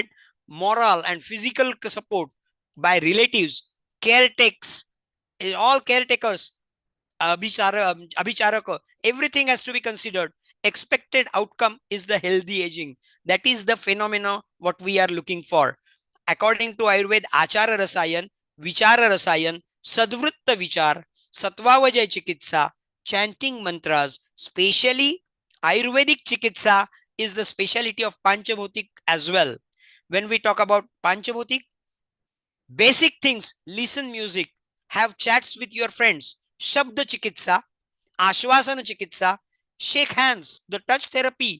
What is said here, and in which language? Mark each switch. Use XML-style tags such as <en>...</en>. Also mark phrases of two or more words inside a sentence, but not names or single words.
<en>Moral and physical support by relatives, caretakers, all caretakers, abhicharaka, everything has to be considered. Expected outcome is the healthy aging. That is the phenomena what we are looking for. According to Ayurveda,</en> <sa>achara rasayan, vichara rasayan, sadvrutta vichar, satvavajay chikitsa,</sa> <en>chanting mantras, specially Ayurvedic chikitsa is the speciality of Panchabhutik as well. When we talk about Panchabhutik, basic things, listen music, have chats with your friends,</en> <sa>Shabda chikitsa, Ashwasana chikitsa,</sa> <en>shake hands, the touch therapy,</en>